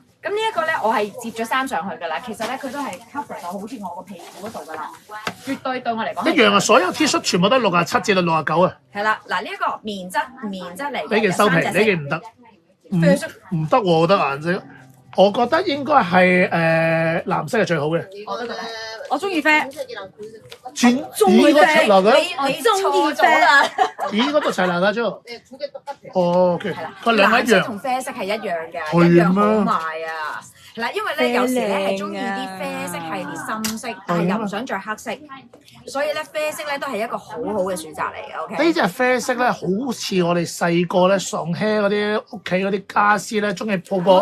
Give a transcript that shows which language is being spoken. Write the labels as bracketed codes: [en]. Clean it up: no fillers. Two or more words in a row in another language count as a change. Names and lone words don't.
[yue] 咁呢一個咧，我係接咗衫上去㗎啦。其實咧，佢都係 cover 到好似我個屁股嗰度㗎啦。絕對對我嚟講一樣啊！所有 T 恤全部都係67至到69啊！係啦，嗱呢一個棉質嚟嘅。呢件收皮，呢件唔得，唔得喎！我覺得顏色，我覺得應該係藍色係最好嘅。我中意啡。 [ko] 흰색이랑 흰색 똑같아요. [yue] 咦？個出嚟嘅？你中意啡啦。咦？嗰度齊藍嘅啫。 [ko] 네, 두 개 똑같아요. [yue] 哦，OK，佢兩個一藍色樣。同啡色係一樣嘅，係一樣好咩賣啊！係啦，因為咧有時咧係中意啲啡色系列深色，但係又唔想着黑色，所以咧啡色咧都係一個好好嘅選擇嚟嘅。OK。呢隻啡色咧，好似我哋細個咧上車嗰啲屋企嗰啲家私咧，中意鋪個